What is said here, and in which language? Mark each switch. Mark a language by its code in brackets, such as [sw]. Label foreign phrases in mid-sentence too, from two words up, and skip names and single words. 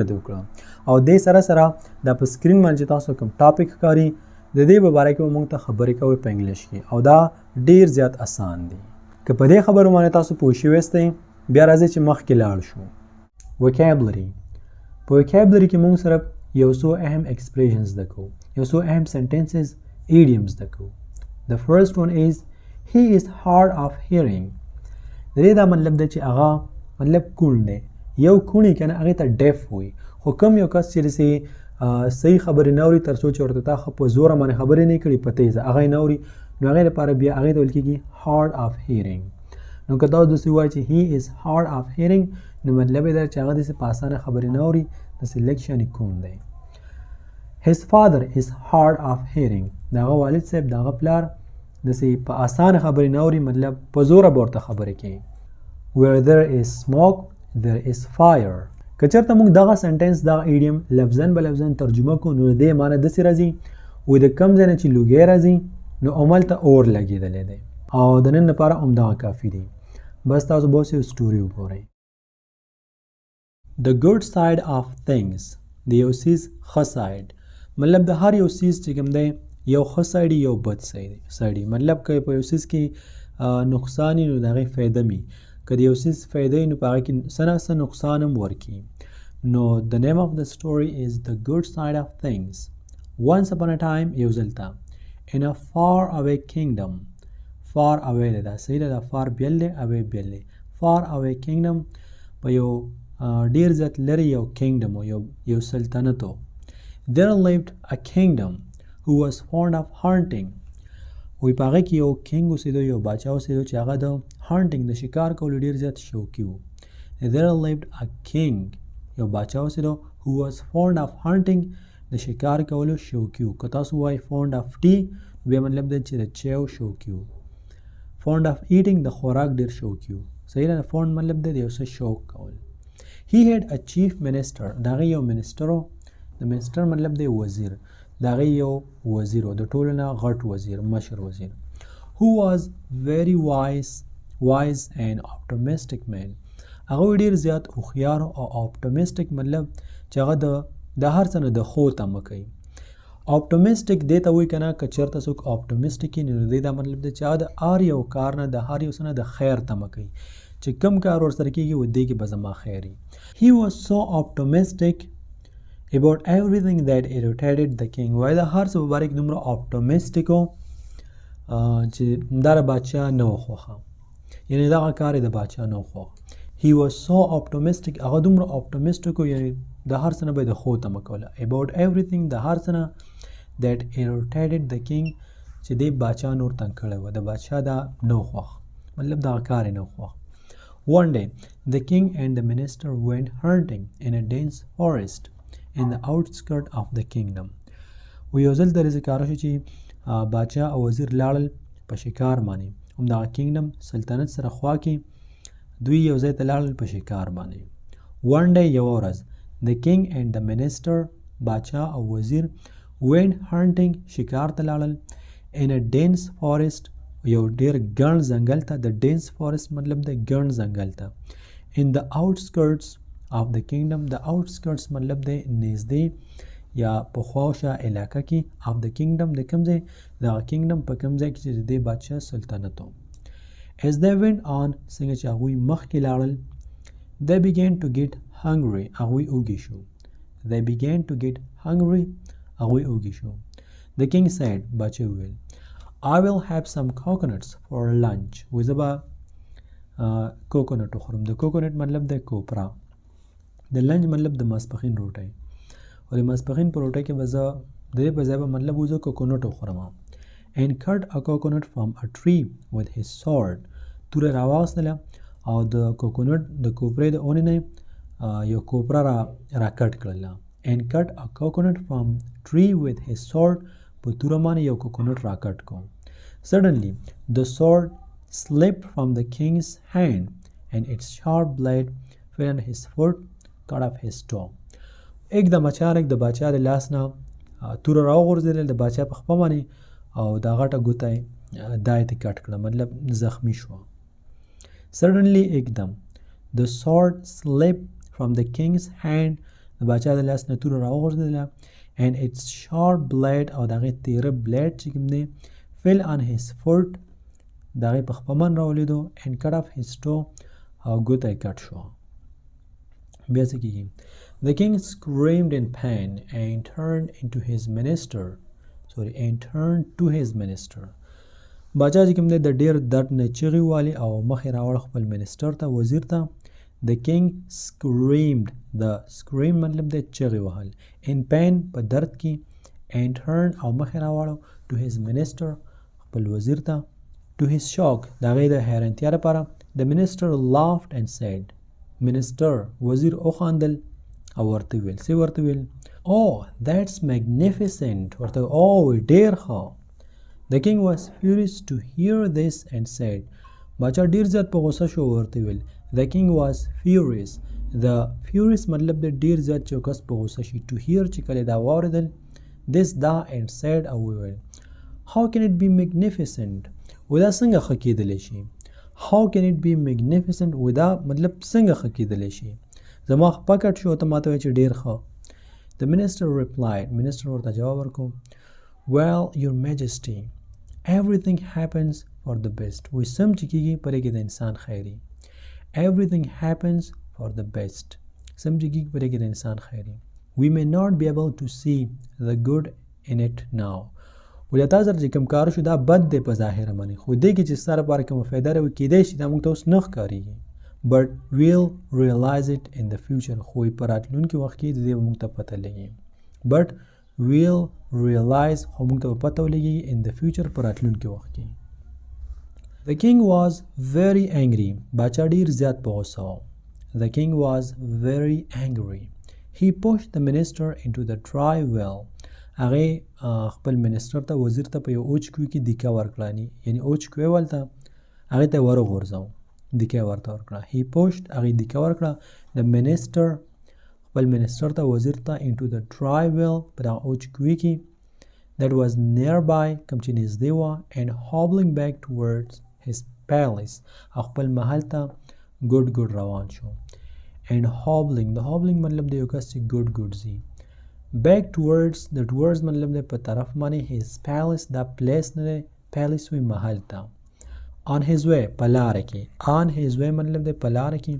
[ps] دې وکړه او دې سره سره دا په سکرین باندې چې تاسو کوم ټاپک ښکاري د دې په باره کې به مونږ ته خبرې کوئ په انګلیش کې او دا ډېر زیات اسان دی که په دې خبرو باندې تاسو پوه شوي یاستئ بیا راځئ چې مخکې لاړ شو وکیبلري په وکیبلري کې مونږ سره یو څو اهم ایکسپریشنز زده کوو یو څو اهم [en] sentences idioms [ps] زده کوو د فرسټ [en] one is he is hard of hearing [ps] د دې دا مطلب دی چې هغه مطلب کوڼ دی یو کوڼي که نه هغې ته ډیف وي خو کوم یو کس چې داسې صحیح خبرې نه اوري تر څو چې ورته تا ښه په زوره باندې خبرې نه کړي په تیزه هغه یې نه اوري نو هغې لپاره بیا هغې ته ویل کېږي [en] hard of hearing [ps] نو که تاسو داسې ووایئ چې [en] he is hard of hearing [ps] نو مطلب یې دا چې هغه داسې په اسانه خبرې نه اوري داسې لږ شانې کوڼ دی [en] his father is hard of hearing [ps] د هغه والد صاحب د هغه پلار داسې په اسانه خبرې نه اوري مطلب په زوره به ورته خبرې کوي [en] where there is smoke there is fire [ps] که چېرته موږ دغه سنټنس دغه ایډیم لفظاً به لفظاً ترجمه کړو نو د دې معنی داسې راځي وایي د کوم ځای نه چې لوګی راځي نو هملته اور لګېدلی دی او د نن لپاره همدغه کافي دی بس تاسو به اوس یو سټوري وګورئ [en] the good side of things [ps] د یو څیز ښه ساید مطلب د هر یو څیز چې کوم دی یو ښه سایډ یو بد سایډ مطلب که په یو څیز کې نقصان وي نو د هغې فایده وي که د یو څیز فایده وي نو په هغه کې څه نه څه نقصان هم ورکړي نو [en] the name of the story is the good side of things once upon a time [ps] یو ځل ته [en] in a far away kingdom far away [ps] دی دا صحیح ده دا far بیل دی away بیل دی [en] far away kingdom [ps] په یو ډېر زیات لرې یو kingdom و یو سلطنت و [en] there lived a kingdom who was fond of hunting [ps] وی په هغه کې یو کینګ اوسېدو یو باچا اوسېدو چې هغه د هانټینګ د شکار کولو ډېر زیات شوقي و [en] there lived a king [ps] یو باچا اوسېدو [en] who was fond of hunting [ps] د شکار کولو شوقي و که تاسو وایئ [en] fond of tea [ps] بیا مطلب دی چې د چایو شوقي و [en] fond of eating [ps] د خوراک ډېر شوقي و صحیح ده fond مطلب دی د یو څه شوق کول [en] he had a chief minister [ps] د هغې یو منسټر و د منسټر مطلب دی وزیر د هغې یو وزیر و د ټولو نه غټ وزیر مشر وزیر [en] who was very wise and optimistic man [ps] هغه ډېر زیات هوښیار او optimistic مطلب چې هغه د هر څه نه د ښو تمه کوي optimistic دې ته وایي که نه که چېرته څوک optimistic وي نو د دې دا مطلب دی چې هغه د هر یو کار نه د هر یو څه نه د خیر تمه کوي چې کوم کار ورسره کېږي و دې کې به زما خیر وي [en] he was so optimistic about everything that irritated the king [ps] وای دا هر څه په باره کې دومره optimistic و چې دا د بادشاه نه و خوښه یعنې دغه کار یې د بادشاه نه و خوښه [en] he was so optimistic [ps] هغه دومره optimistic و یعنې د هر څه نه به یې د ښو تمه کوله [en] about everything [ps] د هر څه نه [en] that irritated the king [ps] چې دې بادشاه نور تنګ کړی و د بادشاه دا [en] نه و خوښ مطلب دغه کار یې نه و خوښ one day the king and the minister went hunting in a dense forest in the outskirt of the kingdom [ps] و یو ځل داسې کار شو چې باچا او وزیر لاړل په شکار باندې همدغه کینګډم سلطنت سره خوا کې دوی یو ځای ته لاړل په شکار باندې [en] one day [ps] یوه ورځ [en] the king and the minister [ps] باچا او وزیر [en] went hunting [ps] شکار ته لاړل [en] in a dense forest [ps] یو ډېر ګڼ ځنګل ته د [en] dense forest [ps] مطلب د ګڼ ځنګل ته [en] in the outskirts of the kingdom the outskirts [ps] مطلب دی نږدې یا په خواوشا علاقه کې [en] of the kingdom [ps] د کوم ځای د kingdom په کوم ځای کې چې د دې بادشاه سلطنت و [en] as they went on [ps] څنګه چې هغوی مخکې لاړل [en] they began to get hungry [ps] هغوی اوږي شو [en] they began to get hungry [ps] هغوی اوږي شو [en] the king said [ps] بادشاه وویل [en] I will have some coconuts for lunch [ps] وی زه به کوکونټ وخورم. د کوکونټ مطلب د کوپرا. د لنچ مطلب د ماسپښین روټۍ، او د ماسپښین په روټۍ کې به زه د دې په ځای به مطلب و زه کوکونټ وخورم. [en] and cut a coconut from a tree with his sword. [ps] توره راواخیستله او د کوکونټ د کوپرې د اونې نه یو کوپره را کټ کړله. [en] and cut a coconut from tree with his sword. [ps] په توره باندې یو کوکونټ را کټ کو. [en] Suddenly the sword slipped from the king's hand and its sharp blade fell on his foot, cut off his toe. [ps] एकदम اچانک د باچا د لاس نه توره راوغورځېدل د باچا په خپه باندې او دا غټه ګوته یې دای ته کټ کړه، مطلب زخمی شوه. [hi] Suddenly एकदम [en] the sword slipped from the king's hand. [ps] د باچا د لاس نه توره راوغورځېدله [en] and its sharp blade [ps] او د هغې تیره بلیډ چې کوم دی [en] fell on his foot. [ps] د هغې په خپه باندې راولیدو [en] and cut off his toe [ps] او ګوته یې کټ شوه. بیا څه کېږي؟ [en] The king screamed in pain and turned to his minister. [ps] باچا چې کوم دی د ډېر درد نه چغې والي او مخ یې راوړ خپل منسټر ته، وزیر ته. [en] The king screamed. the scream [ps] مطلب دی چغې وهل. [en] in pain [ps] په درد کې. [en] and turned [ps] او مخ یې راوړ [en] to his minister [ps] خپل وزیر ته. [en] to his shock [ps] د هغې د حیرانتیا لپاره [en] the minister laughed and said. [ps] minister وزیر وخندل او ورته ویل څه ورته ویل؟ [en] Oh, that's magnificent. [ps] ورته او ډېر ښه. [en] The king was furious to hear this and said. [ps] باچا ډېر زیات په غوسه شو ورته ویل. [en] The king was furious. The furious [ps] مطلب د ډېر زیات چې کس په غوسه شي. [en] To hear [ps] چې کله دا واورېدل [en] this دا and said [ps] او ویل [en] how can it be magnificent. [ps] ودا څنګه ښه کېدلی شي؟ [en] how can it be magnificent [ps] ودا مطلب څنګه ښه کېدلی شي؟ زما خپه کټ شو ته ماته وایې چې ډېر ښه. [en] The minister replied. minister [ps] ورته جواب ورکو. [en] Well, your majesty, everything happens for the best. [ps] وی سم چې کېږي پرې کې د انسان خیري. [en] Everything happens for the best. [ps] سم چې کېږي پرې کې د انسان خیري. [en] We may not be able to see the good in it now. [ps] ولی تا سره چې کوم کار شو دا بد دی په ظاهره باندې، خو دې کې چې ستا لپاره کومه فایده راوي کېدی شي دا موږ ته اوس نه ښکارېږي. [en] but we'll realize it in the future. [ps] خو په راتلونکي وخت کې د دې موږ ته پته لګي. [en] but we'll realize [ps] خو موږ ته پته ولګي [en] in the future [ps] په راتلونکي وخت کې. [en] The king was very angry. [ps] باچا ډېر زیات په غوسه و. [en] The king was very angry. He pushed the minister into the dry well. [ps] هغې خپل منسټر ته وزیر ته په یو اوچ کوی کې دیکه ورکړه، یعنی اوچ کوی ولته هغې ته ورغورځاو، دیکه ورته ورکړه. [en] He pushed [ps] هغې دیکه ورکړه [en] the minister [ps] خپل منسټر ته وزیر ته [en] into the dry well [ps] په دغه اوچ کوی کې [en] that was nearby [ps] کوم چې نږدې وه [en] and hobbling back towards his palace [ps] او خپل محل ته ګډ ګډ روان شو. and hobbling د hobbling مطلب د یو کس چې ګډ ګډ ځي. [en] back towards [ps] د towards مطلب د په طرف باندې [en] his palace [ps] دا پلیس نه دی، palace وی محل ته. [en] on his way [ps] په لاره کې. [en] on his way [ps] مطلب د په لاره کې.